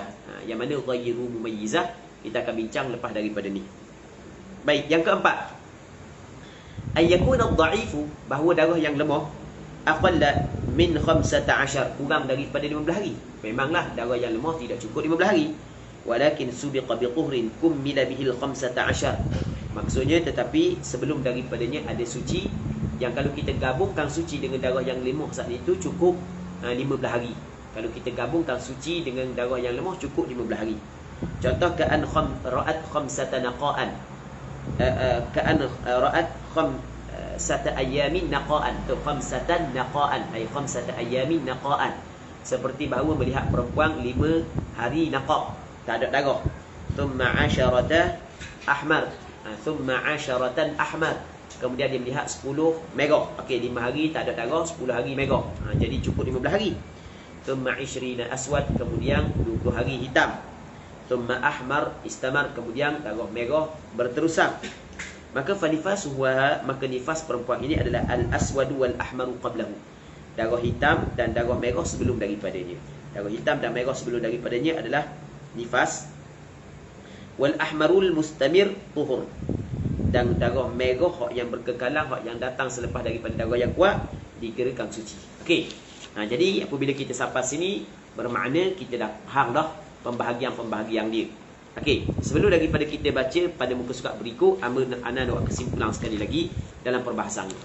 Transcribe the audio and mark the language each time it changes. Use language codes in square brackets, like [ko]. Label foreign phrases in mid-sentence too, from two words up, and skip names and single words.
[ms] Yang mana [ar] غير مميزة [ms] kita akan bincang lepas daripada ni. Baik, yang keempat, [ar] أن يكون الضعيف, [ms] bahawa darah yang lemah [ar] أقل من 15, [ms] kurang daripada 15 hari. Memanglah darah yang lemah tidak cukup 15 hari. [ar] ولكن سبق بطهر كمل به 15. [ms] Maksudnya tetapi sebelum daripadanya ada suci yang kalau kita gabungkan suci dengan darah yang lemah saat itu cukup 15 hari. Kalau kita gabungkan suci dengan darah yang lemah cukup 15 hari. [ar] كأن رأت خمسة نقاء كأن رأت خمسة أيام نقاء تو خمسة نقاء أي خمسة أيام نقاء, tu khamsatan naqa'an, ay khamsata ayamin naqa'an, [ms] seperti bahawa melihat perempuan 5 hari naqa', tak ada darah. [ar] ثم عشرة أحمر ثم عشرة أحمر, [ms] kemudian dia melihat 10 merah. Okey, 5 hari tak ada darah, 10 hari merah. Jadi cukup 15 hari. [ar] ثم 20 أسود, [ms] kemudian 20 hari hitam. [ar] ثم أحمر استمر, [ms] kemudian darah merah berterusan. Maka fanifasuha, maka nifas perempuan ini adalah [ar] الأسود والأحمر قبله, [ms] darah hitam dan darah merah sebelum daripadanya. Darah hitam dan merah sebelum daripadanya adalah nifas. [ar] والأحمر المستمر طهر, [ms] dan darah merah yang berkekalan, yang datang selepas daripada darah yang kuat, dikirakan suci. Okey. Jadi apabila kita sampai sini, bermakna kita dah faham dah pembahagian-pembahagian dia. Okey, sebelum daripada kita baca pada muka surat berikut, ana nak kesimpulan sekali lagi dalam perbahasan ni.